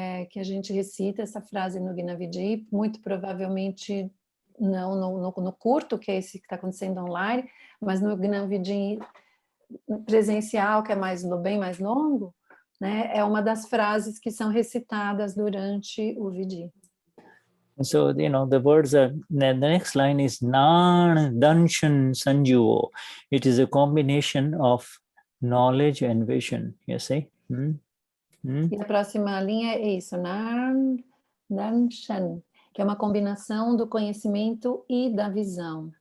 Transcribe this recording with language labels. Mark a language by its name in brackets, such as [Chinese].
[Portuguese] que a gente recita essa frase no Gnan Vidhi, muito provavelmente não no curto, que é esse que está acontecendo online, mas no Gnan Vidhi presencial, que é bem mais longo, né, é uma das frases que são recitadas durante o Vidhi. [English] So, the words are, the next line is [Ardhamāgadhī Prākrit] Nan Danshan Sanjuvo. [English] It is a combination of knowledge and vision, you see. [Portuguese] E a próxima linha é isso, [Ardhamāgadhī Prākrit] Nan Danshan, [Portuguese] que é uma combinação do conhecimento e da visão.